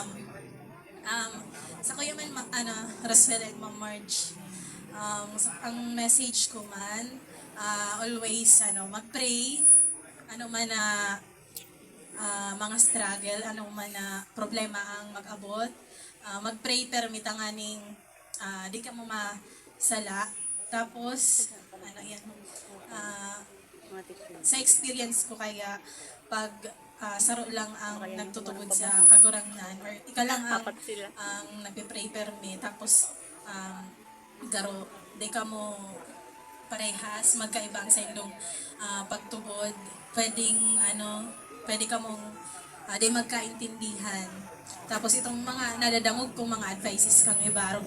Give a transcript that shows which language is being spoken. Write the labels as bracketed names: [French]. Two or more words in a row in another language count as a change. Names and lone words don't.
[Bikol] Sa kuya man, Roswell and Ma'am Marge, ang message ko man, always mag-pray, ano man na mga struggle, ano man na problema ang mag-abot, mag-pray pero mitanganing di ka mo masala. Tapos, sa experience ko kaya pag saro lang ang nagtutubod sa kagurangnan or ika lang ang nagpe-pray permi tapos garo di ka mo parehas magkaibang sa indong pagtubod pwede ka mong di magkaintindihan tapos itong mga nadadangog kong mga advices kang ibarog